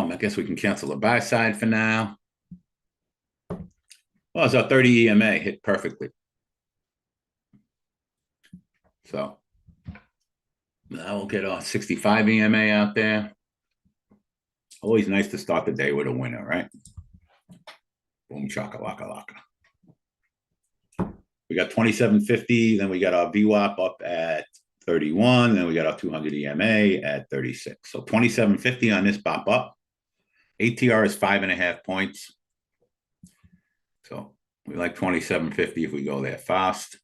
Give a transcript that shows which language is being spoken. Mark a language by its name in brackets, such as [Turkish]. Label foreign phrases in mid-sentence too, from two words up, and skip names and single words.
[English] I guess we can cancel the buy side for now. Well, it's our 30 EMA hit perfectly. So now we'll get our 65 EMA out there. Always nice to start the day with a winner, right? Boom, chaka-laka-laka. We got 27.50, then we got our VWAP up at 31, then we got our 200 EMA at 36. So 27.50 on this pop up. ATR is 5.5 points. So we like 27.50 if we go there fast.